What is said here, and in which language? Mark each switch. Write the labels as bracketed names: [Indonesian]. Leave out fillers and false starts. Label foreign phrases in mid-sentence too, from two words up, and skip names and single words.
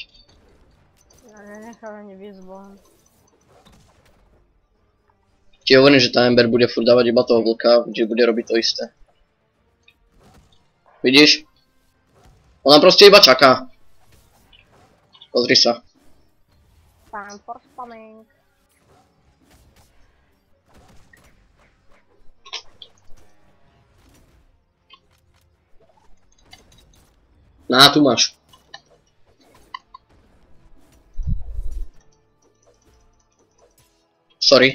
[Slovak] No, nenechal ani výzvom. Ti hovorím, že tá Ember bude furt dávať iba toho vlka, že bude robiť to isté. Vidíš? Ona proste iba čaká. Pozri sa. [English] Time for spamming. [Slovak] Na, tu máš. Sorry.